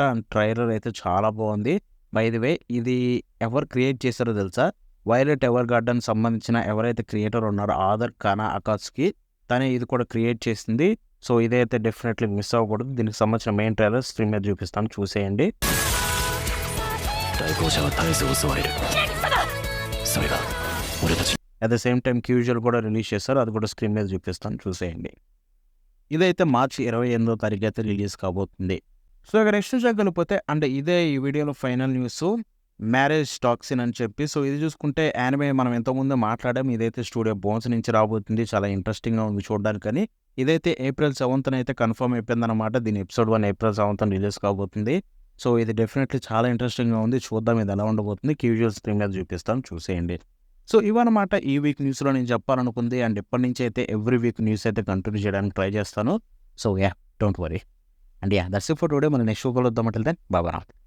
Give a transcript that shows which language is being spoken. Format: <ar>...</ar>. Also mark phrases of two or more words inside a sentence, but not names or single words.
<te>అండ్ ట్రైలర్ అయితే చాలా బాగుంది.</te> <en>by the way</en> <te>ఇది ఎవరు క్రియేట్ చేశారో తెలుసా? వైలెట్ ఎవర్ గార్డెన్ సంబంధించిన ఎవరైతే క్రియేటర్ ఉన్నారో ఆదర్ ఖానా అకాత్సుకి తనే ఇది కూడా క్రియేట్ చేసింది. సో ఇదైతే డెఫినెట్లీ మిస్ అవ్వకూడదు. దీనికి సంబంధించిన</te> <en>main trailer screen</en> <te>మీద చూపిస్తాను, చూసేయండి.</te> <ja>対抗者は絶えず襲われるそれが俺たち</ja> <en>at the same time</en> <te>క్యూజువల్ కూడా రిలీజ్ చేస్తారు, అది కూడా స్క్రీన్ మీద చూపిస్తాను, చూసేయండి. ఇదైతే మార్చి 28వ తారీఖు అయితే రిలీజ్ కాబోతుంది. సో ఇక నెక్స్ట్ వెళ్ళిపోతే అంటే ఇదే ఈ వీడియోలో</te> <en>final news</en> <te>మ్యారేజ్ టాక్సిన్ అని చెప్పి. సో ఇది చూసుకుంటే యానిమే మనం ఎంతోముందు మాట్లాడాం. ఇదైతే స్టూడియో బోన్స్ నుంచి రాబోతుంది. చాలా ఇంట్రెస్టింగ్గా ఉంది చూడడానికి. కానీ ఇదైతే ఏప్రిల్ 7న అయితే కన్ఫర్మ్ అయిపోయిందనమాట. దీని ఎపిసోడ్ 1 ఏప్రిల్ 7న రిలీజ్ కాబోతుంది. సో ఇది డెఫినెట్లీ చాలా ఇంట్రెస్టింగ్గా ఉంది. చూద్దాం ఇది ఎలా ఉండబోతుంది. క్యూజువల్ స్క్రీన్ మీద చూపిస్తాను, చూసేయండి. సో ఇవన్నమాట ఈ</te> <en>week newsలో</en> <te>నేను చెప్పాలనుకుంది. అండ్ ఇప్పటి నుంచి అయితే</te> <en>every week news</en> <te>అయితే కంటిన్యూ చేయడానికి ట్రై చేస్తాను.</te> <en>So don't worry. And that's it for today.</en> <te>మన</te> <en>next videoలో</en> <te>వద్దామంటే బాబా.</te>